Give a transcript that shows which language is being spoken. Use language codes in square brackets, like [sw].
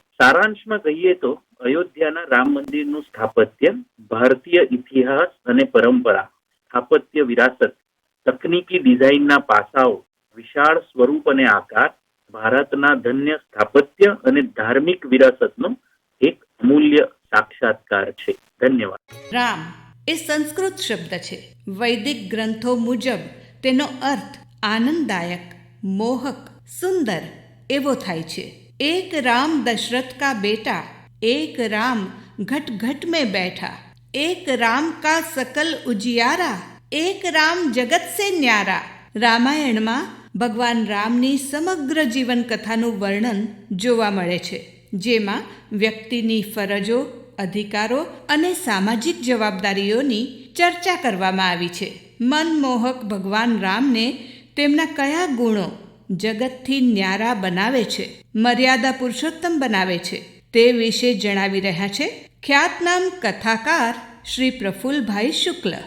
[gu] સારાંશમાં કહીએ તો અયોધ્યાના રામ મંદિરનું સ્થાપત્ય ભારતીય ઇતિહાસ અને પરંપરા, સ્થાપત્ય વિરાસત, તકનીકી ડિઝાઇનના પાસાઓ, વિશાળ સ્વરૂપ અને આકાર ભારતના ધન્ય સ્થાપત્ય અને ધાર્મિક વિરાસતનો એક અમૂલ્ય સાક્ષાત્કાર છે. ધન્યવાદ. રામ એ સંસ્કૃત શબ્દ છે. વૈદિક ગ્રંથો મુજબ તેનો અર્થ આનંદદાયક, મોહક, સુંદર એવો થાય છે. [hi] એક રામ દશરથ કા બેટા, એક રામ ઘટ ઘટ में बैठा, एक राम का सकल उजियारा, एक राम जगत से न्यारा. [gu] રામાયણમાં ભગવાન રામની સમગ્ર જીવન કથાનું વર્ણન જોવા મળે છે, જેમાં વ્યક્તિની ફરજો, અધિકારો અને સામાજિક જવાબદારીઓની ચર્ચા કરવામાં આવી છે. મનમોહક ભગવાન રામને તેમના કયા ગુણો જગતથી ન્યારા બનાવે છે, મર્યાદા પુરુષોત્તમ બનાવે છે તે વિશે જણાવી રહ્યા છે ખ્યાતનામ કથાકાર શ્રી પ્રફુલ્લભાઈ શુક્લ.